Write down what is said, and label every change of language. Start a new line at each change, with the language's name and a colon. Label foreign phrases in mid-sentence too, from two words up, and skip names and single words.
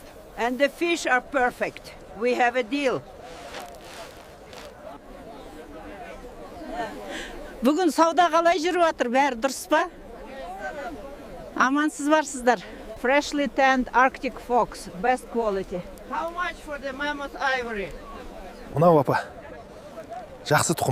English: And the fish are perfect. We have a deal.
Kazakh: Бүгін сауда қалай жүріп жатыр? Бәрі дұрыс па? Амансыз барсыздар.
English: Freshly tanned Arctic fox, best quality. How much for the mammoth ivory?
Kazakh: Мынау апа. Жақсы тұқым.